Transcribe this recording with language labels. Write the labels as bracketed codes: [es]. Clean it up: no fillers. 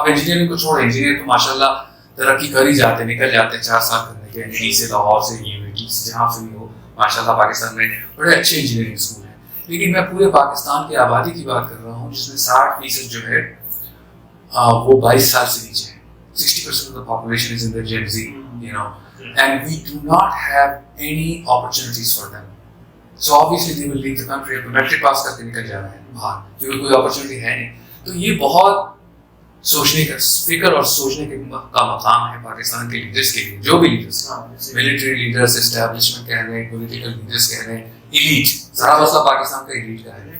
[ur] آپ انجینئرنگ کو چھوڑیں, انجینئر تو ماشاء اللہ ترقی کر ہی جاتے ہیں, نکل جاتے ہیں 4 سال کرنے کے, این ڈی سے, لاہور سے, یونیورسٹی سے, جہاں سے بھی ہو. ماشاء اللہ پاکستان میں بڑے اچھے انجینئرنگ اسکول ہیں, لیکن میں پورے پاکستان کی آبادی کی بات کر رہا ہوں جس میں 60% جو ہے وہ 22 سال سے نیچے ہے. [en] 60% of the population is in the Gen Z, and we do not have any opportunities for them. So obviously they will leave the country. [ur] اب میٹرک پاس کر کے نکل جا رہے ہیں باہر کیونکہ کوئی اپرچونیٹی ہے نہیں. تو یہ بہت سوچنے کا فکر اور سوچنے کا مقام ہے پاکستان کے لیڈرس کے لیے, جو بھی لیڈرس ہیں, ملٹری لیڈرس, اسٹیبلشمنٹ کہہ رہے ہیں, پولیٹیکل لیڈرس کہہ رہے ہیں, ایلیٹ. سارا مسئلہ پاکستان کا ایلیٹ کا ہے.